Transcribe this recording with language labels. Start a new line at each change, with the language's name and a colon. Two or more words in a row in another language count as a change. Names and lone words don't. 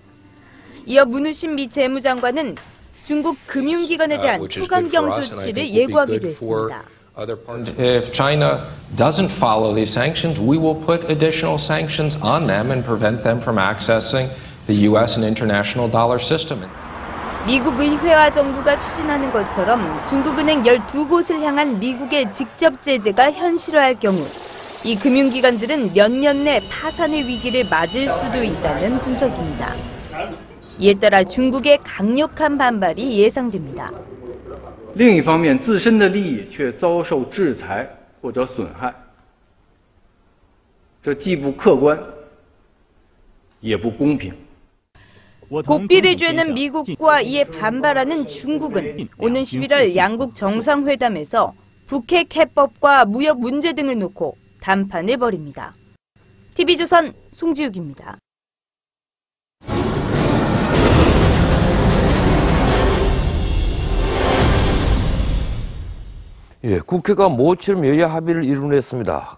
Korean: 이어 문우신 미 재무장관은 중국 금융기관에 대한 초강경 조치를 예고하기도 했습니다.
English: If China doesn't follow these sanctions, we will put additional sanctions on them and prevent them from accessing the U.S. and international dollar system.
Korean: 미국 의회와 정부가 추진하는 것처럼 중국은행 12곳을 향한 미국의 직접 제재가 현실화할 경우 이 금융기관들은 몇 년 내 파산의 위기를 맞을 수도 있다는 분석입니다. 이에 따라 중국의 강력한 반발이 예상됩니다.
Chinese: 另一方面，自身的利益却遭受制裁或者损害，这既不客观，也不公平。
Korean: 고삐를 죄는 미국과 이에 반발하는 중국은 오는 11월 양국 정상회담에서 북핵 해법과 무역 문제 등을 놓고 담판을 벌입니다. TV조선 송지욱입니다. 예, 국회가 모처럼 여야 합의를 이뤄냈습니다.